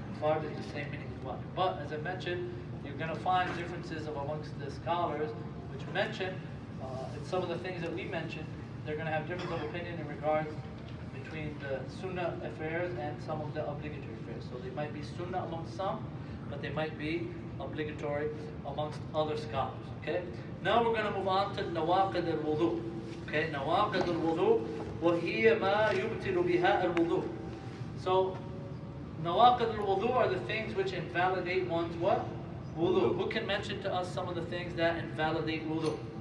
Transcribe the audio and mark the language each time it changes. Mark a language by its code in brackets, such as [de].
[en] Fard is the same meaning as wajib. But as I mentioned, you're going to find differences amongst the scholars which mention, in some of the things that we mentioned, they're going to have difference of opinion in regards between the sunnah affairs and some of the obligatory affairs. So they might be sunnah amongst some, but they might be obligatory amongst other scholars. Okay? Now we're going to move on to nawaqid al-wudu. Okay? [ar] Nawaqid al-wudu وَهِيَ مَا يُبْتِلُ بِهَا الْوُضُوء. [en] So, nawaqid al-wudu are the things which invalidate one's what? Wudu. Who can mention to us some of the things that invalidate wudu?